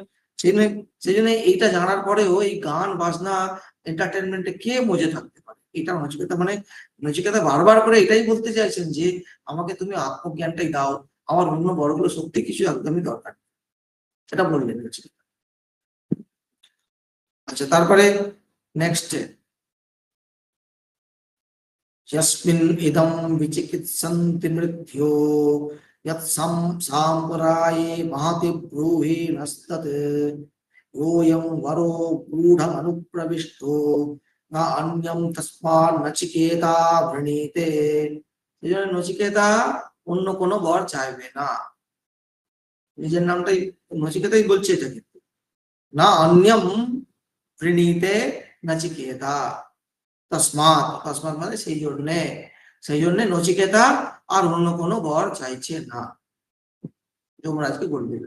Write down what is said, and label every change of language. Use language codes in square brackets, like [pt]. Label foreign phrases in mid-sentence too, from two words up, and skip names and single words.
[bn] সেই জন্য এইটা জানার পরেও এই গান বাজনা এন্টারটেনমেন্টে কে মজে থাকতে পারে? এটা নচিকেতা, মানে নচিকেতা বারবার করে এটাই বলতে চাইছেন যে আমাকে তুমি আত্মজ্ঞানটাই দাও, আমার অন্য বড়গুলো সত্যি কিছু একদমই দরকার, সেটা বললেন নচিকেতা। আচ্ছা, তারপরে নেক্সট, [sa] यस्मिन् इदं विचिकित्सन्ति मृत्यो यत्साम्पराये महति ब्रूहि नस्तत् योऽयं वरो गूढमनुप्रविष्टो न अन्यं तस्मान् नचिकेता वृणीते। [bn] এই জন্য নচিকেতা অন্য কোনো বর চাইবে না, নিজের নামটাই নচিকেতাই বলছে এটা, কিন্তু [sa] না অন্যম প্রীণীতে নচিকেতা। [bn] তসমাৎ, তসমাৎ মানে সেই জন্যে নচিকেতা আর অন্য কোনো বর চাইছে না, যমরাজকে বলে দিলেন।